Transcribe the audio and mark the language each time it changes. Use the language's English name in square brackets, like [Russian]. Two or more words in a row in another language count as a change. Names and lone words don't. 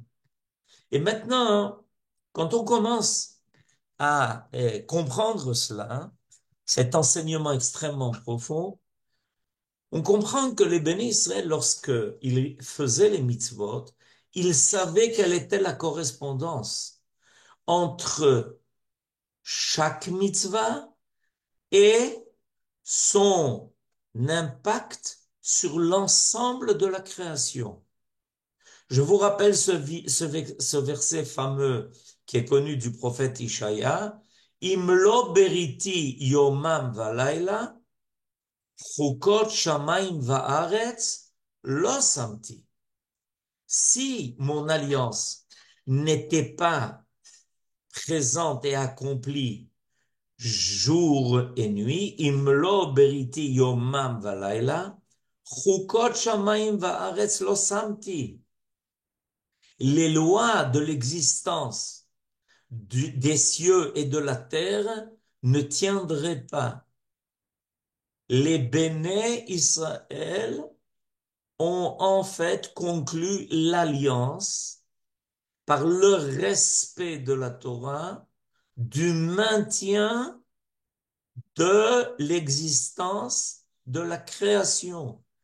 [French] Et maintenant, quand on commence à comprendre cela, cet enseignement extrêmement profond, on comprend que les bénis Israël, lorsqu'ils faisaient les mitzvot, ils savaient quelle était la correspondance entre chaque mitzvah et son impact sur l'ensemble de la création. Je vous rappelle ce verset fameux qui est connu du prophète Ishaïa, [Hebrew] אם לא בריתי יומם ולילה, חקות שמים וארץ, לא שמתי. [French] Si mon alliance n'était pas présente et accomplie jour et nuit, [Hebrew] אם לא בריתי יומם ולילה, חקות שמים וארץ לא שמתי. [French] Les lois de l'existence des cieux et de la terre ne tiendraient pas. Les béné Israël ont en fait conclu l'alliance par le respect de la Torah, du maintien de l'existence de la création.